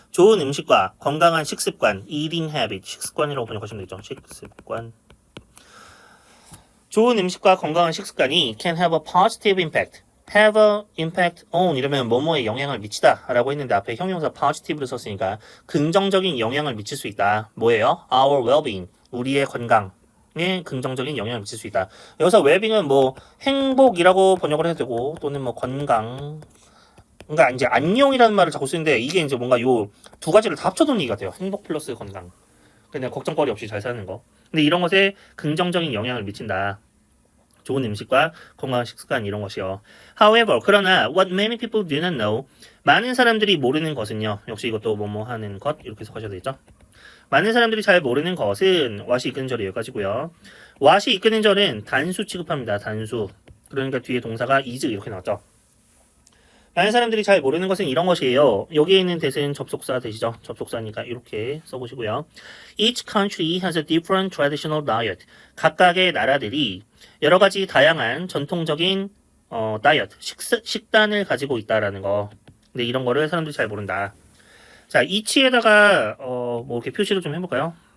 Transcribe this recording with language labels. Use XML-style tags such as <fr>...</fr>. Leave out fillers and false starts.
<ko>좋은 음식과 건강한 식습관, eating habit, 식습관이라고 번역하시면 되죠. 식습관. 좋은 음식과 건강한 식습관이</ko> <en>can have a positive impact. have a impact on</en> <ko>이러면 뭐뭐에 영향을 미치다 라고 했는데 앞에 형용사 positive를 썼으니까 긍정적인 영향을 미칠 수 있다. 뭐예요?</ko> <en>Our well-being.</en> <ko>우리의 건강에 긍정적인 영향을 미칠 수 있다. 여기서 well-being은 뭐 행복이라고 번역을 해도 되고 또는 뭐 건강. 그러니까 이제 안녕이라는 말을 자꾸 쓰는데 이게 이제 뭔가 요 두 가지를 다 합쳐놓은 얘기가 돼요. 행복 플러스 건강. 그냥 걱정거리 없이 잘 사는 거. 근데 이런 것에 긍정적인 영향을 미친다. 좋은 음식과 건강한 식습관 이런 것이요.</ko> <en>However,</en> <ko>그러나</ko> <en>what many people do not know.</en> <ko>많은 사람들이 모르는 것은요. 역시 이것도 뭐뭐 하는 것 이렇게 해석하셔야 되죠. 많은 사람들이 잘 모르는 것은 what이 이끄는 절이 여기까지고요. what이 이끄는 절은 단수 취급합니다. 단수. 그러니까 뒤에 동사가 is 이렇게 나왔죠. 많은 사람들이 잘 모르는 것은 이런 것이에요. 여기에 있는 대신 접속사 되시죠? 접속사니까 이렇게 써보시고요.</ko> <en>Each country has a different traditional diet.</en> <ko>각각의 나라들이 여러 가지 다양한 전통적인 다이어트, 식단을 가지고 있다라는 거. 근데 이런 거를 사람들이 잘 모른다. 자, each에다가 뭐 이렇게 표시를 좀 해볼까요?</ko>